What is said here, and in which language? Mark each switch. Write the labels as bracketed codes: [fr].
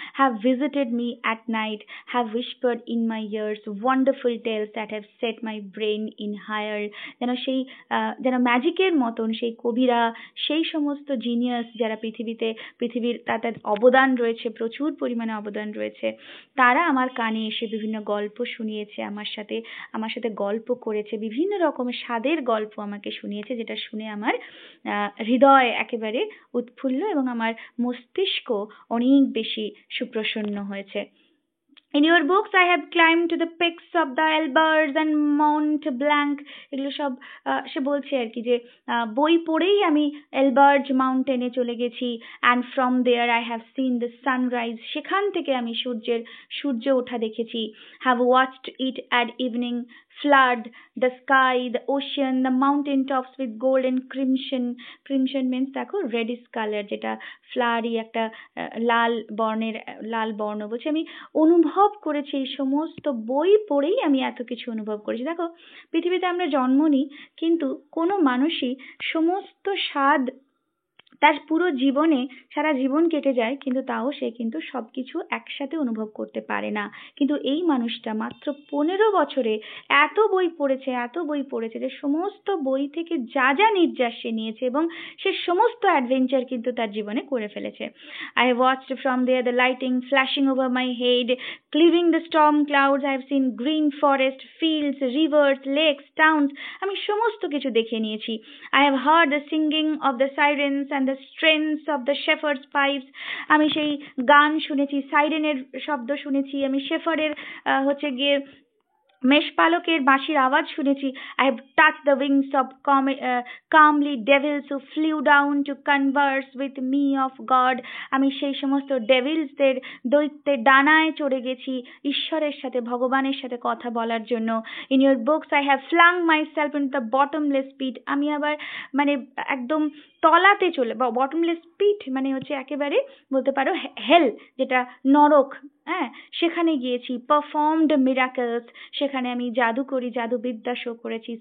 [en] Have visited me at night, have whispered in my ears wonderful tales that have set my brain in higher. [bn] যেন ম্যাজিকের মতন সেই কবিরা, সেই সমস্ত জিনিয়াস যারা পৃথিবীতে পৃথিবীর তাদের অবদান রয়েছে, প্রচুর পরিমাণে অবদান রয়েছে, তারা আমার কানে এসে বিভিন্ন গল্প শুনিয়েছে, আমার সাথে গল্প করেছে, বিভিন্ন রকমের স্বাদের গল্প আমাকে শুনিয়েছে, যেটা শুনে আমার হৃদয় একেবারে উৎফুল্ল এবং আমার মস্তিষ্ক অনেক বেশি সুপ্রসন্ন হয়েছে। [en] In your books, I have climbed to the peaks of the Elburz and Mont Blanc. [bn] এগুলো সব সে বলছে আর কি যে বই পড়েই আমি এলবার্জ মাউন্টেনে চলে গেছি, [en] and from there I have seen the sunrise. [bn] সেখান থেকে আমি সূর্য ওঠা দেখেছি. [en] Have watched it at evening, flood the sky, the ocean, the mountain tops with gold and crimson. Crimson means [bn] দেখো [en] reddish color, [bn] যেটা ফ্লারি একটা লাল বর্ণ বলছে। আমি অনুভব করেছি, এই সমস্ত বই পড়েই আমি এত কিছু অনুভব করেছি। দেখো, পৃথিবীতে আমরা জন্ম নিই, কিন্তু কোনো মানুষই সমস্ত স্বাদ তার পুরো জীবনে সারা জীবন কেটে যায়, কিন্তু তাও সে কিন্তু সবকিছু একসাথে অনুভব করতে পারে না। কিন্তু এই মানুষটা মাত্র 15 বছরে এত বই পড়েছে যে সমস্ত বই থেকে যা যা নির্যাস সে নিয়েছে এবং সে সমস্ত অ্যাডভেঞ্চার কিন্তু তার জীবনে করে ফেলেছে। [en] I have watched from there the lighting flashing over my head, cleaving the storm clouds. I have seen green forest, fields, rivers, lakes, towns. [bn] আমি সমস্ত কিছু দেখে নিয়েছি। [en] I have heard the singing of the sirens and the strains of the shepherd's pipes. [bn] আমি সেই গান শুনেছি, সাইরেনের শব্দ শুনেছি, আমি শেফার্ডের হচ্ছে গিয়ে মেষপালকের বাঁশির আওয়াজ শুনেছি। [en] I have touched the wings of calmly devils who flew down to converse with me of God. [bn] আমি সেই সমস্ত ডেভিলসদের, দৈত্যের ডানায় চড়ে গেছি ঈশ্বরের সাথে, ভগবানের সাথে কথা বলার জন্য। [en] In your books I have flung myself into the bottomless pit. [bn] আমি আবার মানে একদম তলাতে bottomless pit মানে হচ্ছে একেবারে বলতে পারো হেল, যেটা নরক, হ্যাঁ, সেখানে গিয়েছি। [en] performed miracles, [bn] সেখানে আমি জাদুবিদ্যা শো করেছি।